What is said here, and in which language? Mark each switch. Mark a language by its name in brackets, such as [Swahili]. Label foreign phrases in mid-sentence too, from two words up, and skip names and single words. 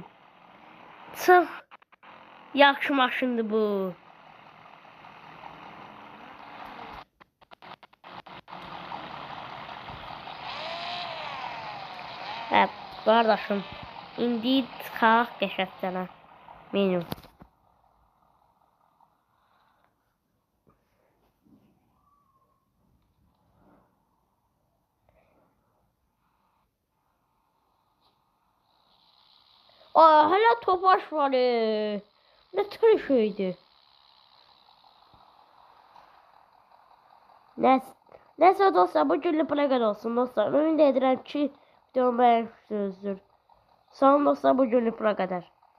[Azerbaijani] Çox yaxşı maşındır bu. Hə, qardaşım. İndi çıxaq qəşəngcənə. Menü. [Turkish] Hala Tofaş var. Ne tür şeydi? [Azerbaijani] Nəsə dostlar, bu günlük buna qədər olsun dostlar. Ümid edirəm ki, videomu bəyənmişsinizdir. Sağ olun dostlar, bu günlük buna qədər.